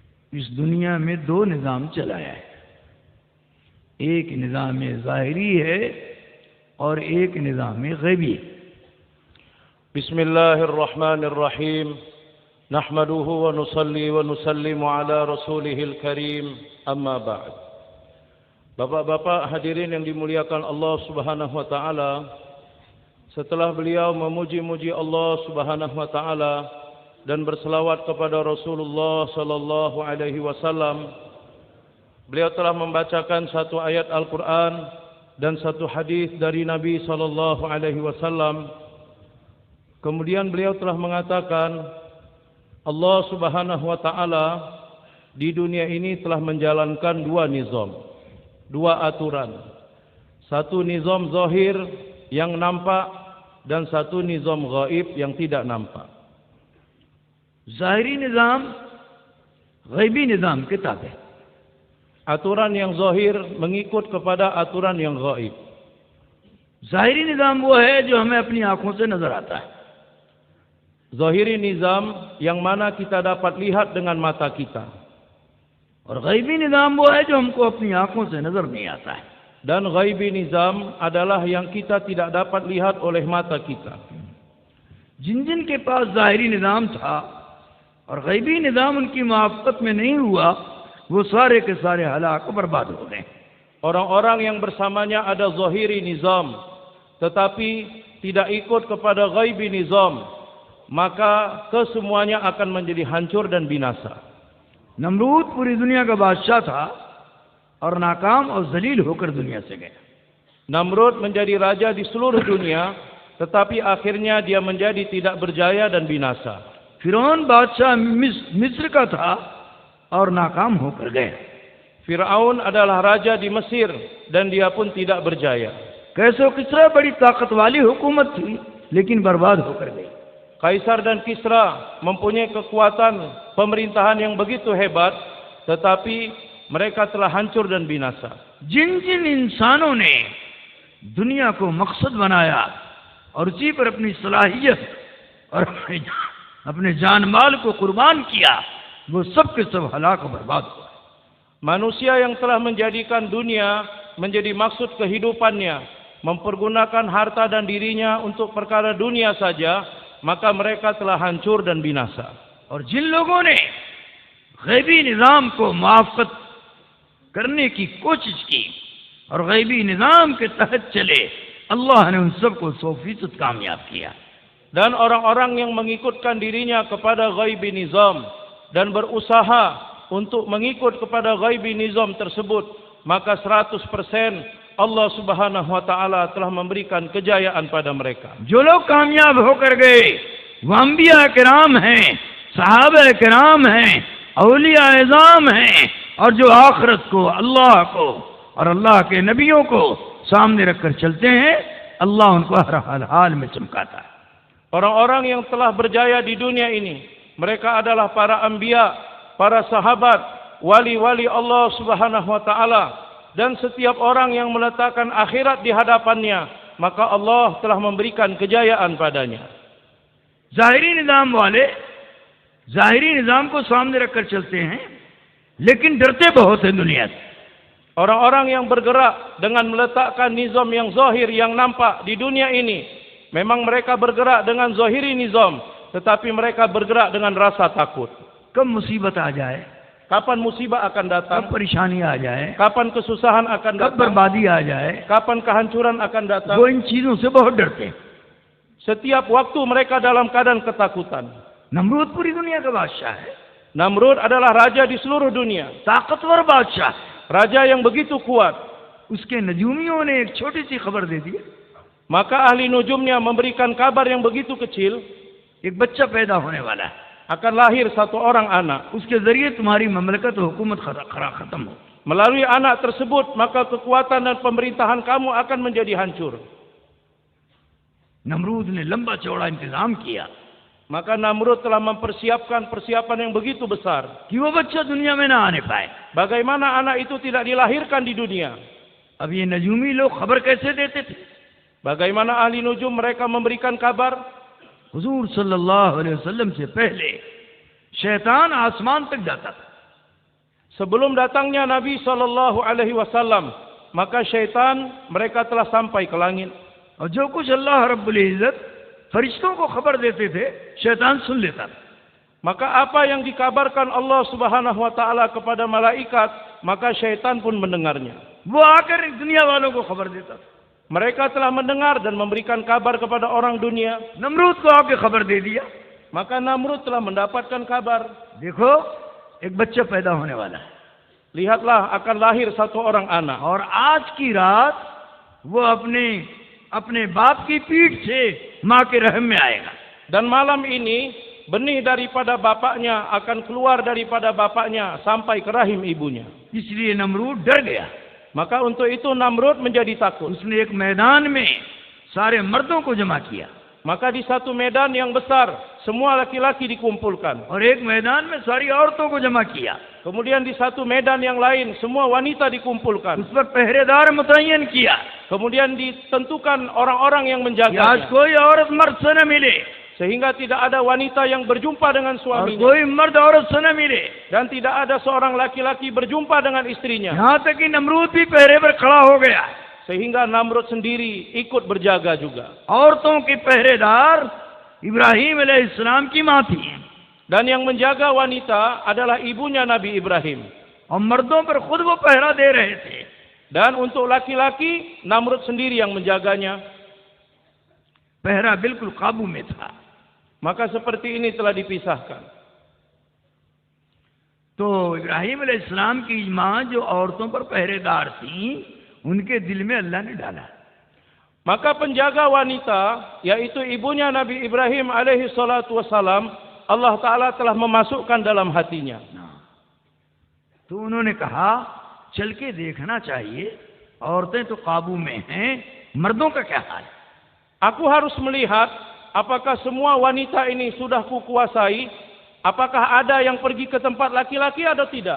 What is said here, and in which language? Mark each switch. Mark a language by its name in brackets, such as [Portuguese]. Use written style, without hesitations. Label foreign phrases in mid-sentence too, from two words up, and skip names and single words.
[Hindi] इस दुनिया में दो निज़ाम चलाया है। एक निज़ाम ज़ाहिरी है और एक निज़ाम गैबी है। [Arabic] بسم الله الرحمن الرحيم نحمده ونصلي ونسلم على رسوله الكريم أما بعد. [Malay] Bapak-bapak hadirin yang dimuliakan Allah [Arabic] سبحانه وتعالى, [Malay] setelah beliau memuji-muji Allah [Arabic] سبحانه وتعالى [Malay] dan berselawat kepada Rasulullah [Arabic] صلى الله عليه وسلم, [Malay] beliau telah membacakan satu ayat Al-Qur'an dan satu hadis dari Nabi [Arabic] صلى الله عليه وسلم. [Malay] Kemudian beliau telah mengatakan Allah [Arabic] سبحانه وتعالى [Malay] di dunia ini telah menjalankan dua nizam, dua aturan. Satu nizam zahir yang nampak dan satu nizam gaib yang tidak nampak. [Hindi] ज़ाहिरी निज़ाम, ग़ैबी निज़ाम किताब है. [Malay] Aturan yang zahir mengikut kepada aturan yang gaib. [Hindi] ज़ाहिरी निज़ाम वो है जो हमें अपनी आंखों से नजर आता है. ज़ाहिरी निज़ाम [Malay] yang mana kita dapat lihat dengan mata kita. [Hindi] और गैबी निज़ाम वो है जो हमको अपनी आंखों से नजर नहीं आता है. [Malay] Dan [Hindi] ग़ैबी निज़ाम [Malay] adalah yang kita tidak dapat lihat oleh mata kita. [Hindi] जिन जिन के पास ज़ाहिरी निज़ाम था और गैबी निज़ाम उनकी मुआफ़क़त में नहीं हुआ, वो सारे के सारे हलाक बर्बाद हो गए. [Malay] Orang-orang yang bersamanya ada [Hindi] ज़ाहिरी निज़ाम [Malay] tetapi tidak ikut kepada [Hindi] ग़ैबी निज़ाम, [Malay] maka kesemuanya akan menjadi hancur dan binasa. [Hindi] नमरूद पूरी दुनिया का बादशाह था और नाकाम और जलील होकर दुनिया से गया. [Malay] Namrud menjadi raja di seluruh dunia, tetapi akhirnya dia menjadi tidak berjaya dan binasa. [Hindi] फिरौन बादशाह मिस्र का था और नाकाम होकर गया. [Malay] Firaun adalah raja di Mesir dan dia pun tidak berjaya. [Hindi] कैसर किसरा बड़ी ताकत वाली हुकूमत थी लेकिन बर्बाद होकर गई. [Malay] Kaisar dan Kisra mempunyai kekuatan pemerintahan yang begitu hebat, tetapi mereka telah hancur dan binasa. [Hindi] जिन जिन इंसानों ने दुनिया को मकसद बनाया और उसी पर अपनी सलाहियत और अपने जान माल को कुर्बान किया, वो सब के सब हलाक बर्बाद हुआ. [Malay] Manusia yang telah menjadikan dunia menjadi maksud kehidupannya, mempergunakan harta dan dirinya untuk perkara dunia saja, maka mereka telah hancur dan binasa. [Hindi] और जिन लोगों ने गैबी निज़ाम को मुआफ़क़त करने की कोशिश की और गैबी निज़ाम के तहत चले, अल्लाह ने उन सबको 100% कामयाब किया. [Malay] Dan orang-orang yang mengikutkan dirinya kepada [Hindi] ग़ैबी निज़ाम [Malay] dan berusaha untuk mengikut kepada [Hindi] ग़ैबी निज़ाम [Malay] tersebut, maka 100% Allah [Arabic] سبحانه وتعالى [Malay] telah memberikan kejayaan pada mereka. [Hindi] जो लोग कामयाब होकर गए वो अंबिया किराम हैं, सहाबा किराम हैं, औलिया इज़ाम हैं, और जो आखिरत को, अल्लाह को और अल्लाह के नबियों को सामने रखकर चलते हैं, अल्लाह उनको हर हाल में चमकाता है. [Malay] Orang-orang yang telah berjaya di dunia ini, mereka adalah para anbiya, para sahabat, wali-wali Allah [Arabic] سبحانه وتعالى. [Malay] Dan setiap orang yang meletakkan akhirat di hadapannya, maka Allah telah memberikan kejayaan padanya. [Hindi] ज़ाहिरी निज़ाम वाले ज़ाहिरी निज़ाम को सामने रखकर चलते हैं, लेकिन डरते बहुत हैं दुनिया से. [Malay] Orang-orang yang bergerak dengan meletakkan nizam yang zahir, yang nampak di dunia ini, memang mereka bergerak dengan [Hindi] ज़ाहिरी निज़ाम, [Malay] tetapi mereka bergerak dengan rasa takut. [Hindi] कब मुसीबत आ जाए, [Malay] Kapan musibah akan datang? [Hindi] कब परेशानी आ जाए, [Malay] Kapan kesusahan akan [Hindi] कब [Malay] datang? [Hindi] बर्बादी आ जाए, [Malay] Kapan kehancuran akan datang? [Hindi] वो इन चीजों से बहुत डरते हैं. [Malay] Setiap waktu mereka dalam keadaan ketakutan. [Hindi] नमरूद पूरी दुनिया का बादशाह है, [Malay] Namrud adalah raja di seluruh dunia, [Hindi] ताकतवर बादशाह. [Malay] raja yang begitu kuat. [Hindi] उसके नजूमियों ने एक छोटी सी खबर दे दी, [Malay] Maka ahli nujumnya memberikan kabar yang begitu kecil, [Hindi] एक बच्चा पैदा होने वाला है, [Malay] akan lahir satu orang anak. [Hindi] उसके जरिए तुम्हारी ममलकत और हुकूमत खत्म हो. [Malay] Melalui anak tersebut, maka kekuatan dan pemerintahan kamu akan menjadi hancur. [Hindi] नमरूद ने लंबा चौड़ा इंतजाम किया [Malay] Maka Namrud telah mempersiapkan persiapan yang begitu besar. [Hindi] कि वो बच्चा दुनिया में ना आने पाए. [Malay] Bagaimana anak itu tidak dilahirkan di dunia? [Hindi] अब ये नजूमी लोग खबर कैसे देते थे? [Malay] Bagaimana ahli nujum mereka memberikan kabar? [Hindi] हुजूर [Arabic] صلى الله عليه وسلم [Hindi] से पहले शैतान आसमान तक जाता था. [Malay] Sebelum datangnya Nabi SAW, maka syaitan mereka telah sampai ke langit. [Hindi] और जो कुछ अल्लाह [Arabic] رب العزة [Hindi] फरिश्तों को खबर देते थे, शैतान सुन लेता था। [Malay] Maka apa yang dikabarkan Allah [Arabic] سبحانه وتعالى [Malay] kepada malaikat, maka syaitan pun mendengarnya. [Hindi] वो आकर दुनिया वालों को खबर देता था। [Malay] Mereka telah mendengar dan memberikan kabar kepada orang dunia. [Hindi] नमरूद को आके खबर दे दिया, [Malay] Maka Namrud telah mendapatkan kabar. [Hindi] देखो एक बच्चा पैदा होने वाला है, [Malay] Lihatlah, akan lahir satu orang anak. [Hindi] और आज की रात वो अपने बाप की पीठ से माँ के रहम में आएगा। [Malay] Dan malam ini benih daripada bapaknya akan keluar daripada bapaknya sampai ke rahim ibunya. [Hindi] इसलिए नमरूद डर गया। [Malay] Maka untuk itu Namrud menjadi takut. [Hindi] उसने एक मैदान में सारे मर्दों को जमा किया, [Malay] Maka di satu medan yang besar, semua laki-laki dikumpulkan. [Hindi] और एक मैदान में सारी औरतों को जमा किया। [Malay] Kemudian di satu medan yang lain, semua wanita dikumpulkan. [Hindi] उस पर पहरेदार मुतय्यन किया [Malay] Kemudian ditentukan orang-orang yang [Hindi] कि आज [Malay] menjaganya. [Hindi] कोई औरत मर्द से न मिले [Malay] Sehingga tidak ada wanita yang berjumpa dengan [Hindi] और [Malay] suaminya. [Hindi] कोई मर्द औरत से न मिले। [Malay] Dan tidak ada seorang laki-laki berjumpa dengan istrinya. [Hindi] यहाँ तक कि नमरूद भी पहरे पर खड़ा हो गया। [Malay] Sehingga Namrud sendiri ikut berjaga juga. [Hindi] औरतों की पहरेदार इब्राहिम अलैहिस्सलाम की माँ थी, [Malay] Dan yang menjaga wanita adalah ibunya Nabi Ibrahim. [Hindi] और मर्दों पर खुद वो पहरा दे रहे थे। [Malay] Dan untuk laki-laki, Namrud sendiri yang menjaganya. [Hindi] पहरा बिल्कुल काबू में था। [Malay] Maka seperti ini telah dipisahkan. [Hindi] तो इब्राहिम अलैहिस्सलाम की माँ जो औरतों पर पहरेदार थी, उनके दिल में अल्लाह ने डाला। [Malay] Maka penjaga wanita, yaitu ibunya Nabi Ibrahim [Arabic] عليه الصلاة والسلام, الله تعالى [Malay] telah memasukkan dalam hatinya. [Hindi] तो उन्होंने कहा चल के देखना चाहिए, औरतें तो काबू में हैं, मर्दों का क्या हाल है। [Malay] Aku harus melihat apakah semua wanita ini sudah kukuasai, apakah ada yang pergi ke tempat laki-laki atau tidak.